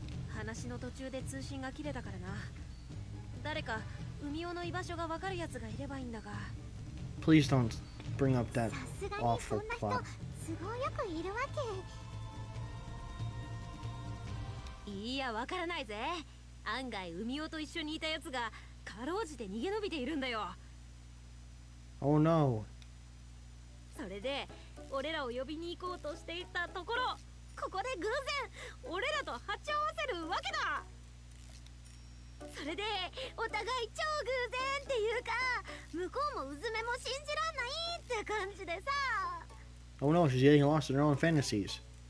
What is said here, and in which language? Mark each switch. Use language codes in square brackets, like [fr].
[ja] 話の途中で通信が切れたからな。誰か海尾の居場所がわかるやつがいればいいんだが。 [en] Please don't bring up that awful plot. [ja] すごいよくいるわけ。いや、わからないぜ。案外海尾と一緒にいたやつがかろうじて逃げ延びているんだよ。 [en] Oh no. [ja] それで俺らを呼びに行こうとしていたところ、ここで偶然俺らと鉢合わせるわけだ。それでお互い超偶然っていうか、向こうもうずめも信じらんないって感じでさ。 [en] Oh no, she's getting lost in her own fantasies.